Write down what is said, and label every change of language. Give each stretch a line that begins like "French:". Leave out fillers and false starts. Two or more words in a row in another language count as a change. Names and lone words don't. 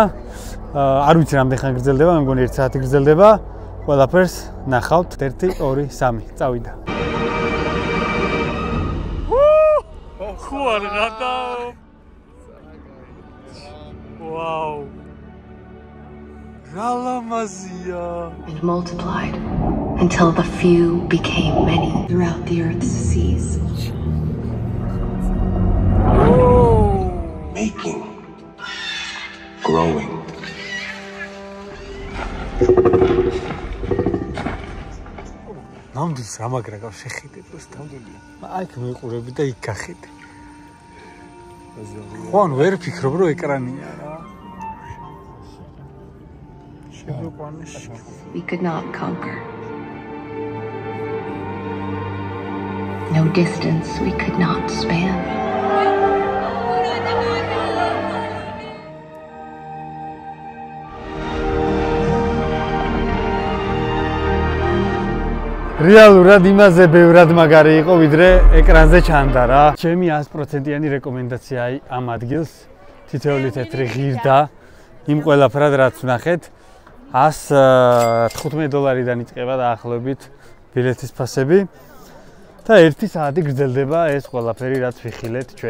Georgian: არ ვიცი რამდენი ხანი გრძელდება, მე მგონი 1 საათი გრძელდება. ყველაფერს ნახავთ 1 2 3 წავიდა. ხო არ გადაო. ვაუ. რა ლამაზია.
English: And multiplied until the few became many throughout the earth's seas. Making, growing.
Georgian: ნამდვილს რა მაგრა გავს შეხედე პროსტამდელი. აიქ მიყურები და იქ გახედე. ხوان ვერ ფიქრობ რომ ეკრანია რა.
English: We could not conquer. No distance we could not span.
Georgian: რეალურად იმაზე ბევრად მაგარი იყო, ვიდრე ეკრანზე ჩანდა რა. ჩემი 100%-იანი რეკომენდაცია ამ ადგილს, თითოეული თეთრი ღირდა, იმ ყველაფრად რაც ვნახეთ, $115-დან იწყება დაახლოებით ბილეთის ფასები და 1 საათი გრძელდება ეს ყველაფერი რაც ვიხილეთ ჩვენ.